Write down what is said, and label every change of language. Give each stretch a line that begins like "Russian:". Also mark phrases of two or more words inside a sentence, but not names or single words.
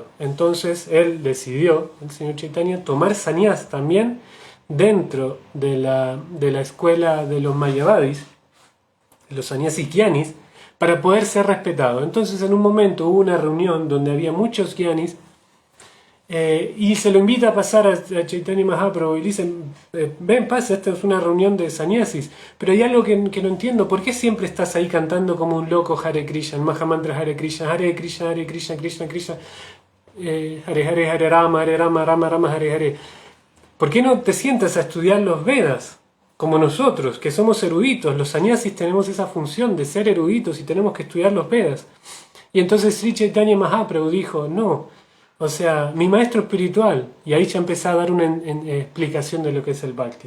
Spanish: Entonces él decidió, el señor Chaitanya, tomar sannyas también dentro de la escuela de los Mayavadis, los sannyasis Gyanis, para poder ser respetado. Entonces en un momento hubo una reunión donde había muchos Gyanis y se lo invita a pasar a Chaitanya Mahaprabhu y dicen, ven, pasa, esta es una reunión de sannyasis, pero hay algo que no entiendo, ¿por qué siempre estás ahí cantando como un loco Hare Krishna, Mahamantra Hare Krishna, Hare Krishna, Hare Krishna, Krishna Krishna, Hare Hare, Hare Rama, Rama Rama, Hare Hare? ¿Por qué no te sientas a estudiar los Vedas? Como nosotros, que somos eruditos, los sannyasis tenemos esa función de ser eruditos y tenemos que estudiar los Vedas. Y entonces Sri Chaitanya Mahaprabhu dijo, no, o sea, mi maestro espiritual, y ahí ya empecé a dar una explicación de lo que es el Bhakti.